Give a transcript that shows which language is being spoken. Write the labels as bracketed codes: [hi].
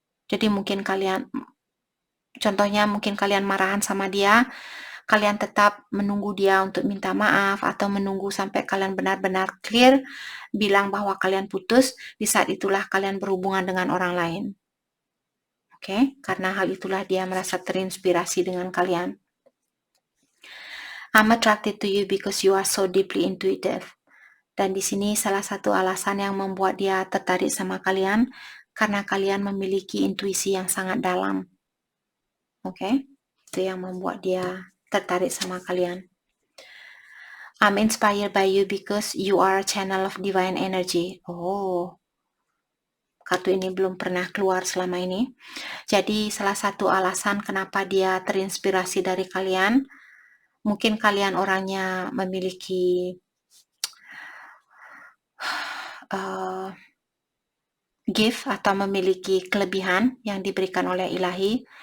[id] Jadi contohnya mungkin kalian marahan sama dia, kalian tetap menunggu dia untuk minta maaf atau menunggu sampai kalian benar-benar clear bilang bahwa kalian putus, di saat itulah kalian berhubungan dengan orang lain. Oke, karena hal itulah dia merasa terinspirasi dengan kalian. [en] I'm attracted to you because you are so deeply intuitive. [id] Dan di sini salah satu alasan yang membuat dia tertarik sama kalian karena kalian memiliki intuisi yang sangat dalam. Oke, itu yang membuat dia tertarik sama kalian. [en] I'm inspired by you because you are a channel of divine energy. [id] Oh, kartu ini belum pernah keluar selama ini. Jadi salah satu alasan kenapa dia terinspirasi dari kalian, mungkin kalian orangnya memiliki gift atau memiliki kelebihan yang diberikan oleh ilahi.